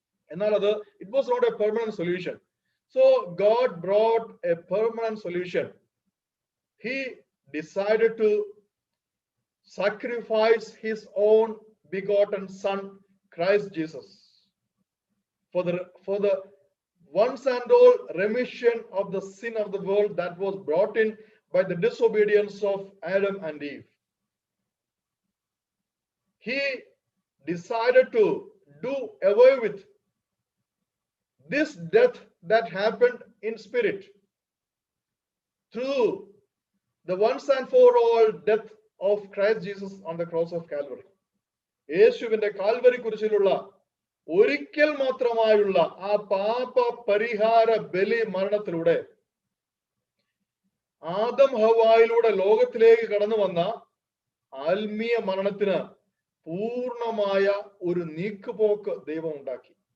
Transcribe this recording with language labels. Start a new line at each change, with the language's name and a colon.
Malayalam: എന്നാൽ അത്
English: It was not a permanent solution. So God brought a permanent solution. He decided to sacrifice his own begotten son Christ Jesus for the once and all remission of the sin of the world that was brought in by the disobedience of Adam and Eve. He decided to do away with this death that happened in spirit through the once and for all death of Christ Jesus on the cross of Calvary.
Malayalam: യേശുവിന്റെ Calvary കുരിശിലുള്ള ഒരിക്കൽ മാത്രമായുള്ള ആ പാപ പരിഹാര ബലി മരണത്തിലൂടെ ആദം ഹവ്വായിലൂടെ ലോകത്തിലേക്ക് കടന്നു വന്ന ആത്മീയ മരണത്തിന് പൂർണ്ണമായ ഒരു നീക്കുപോക്ക് ദൈവം ഉണ്ടാക്കി.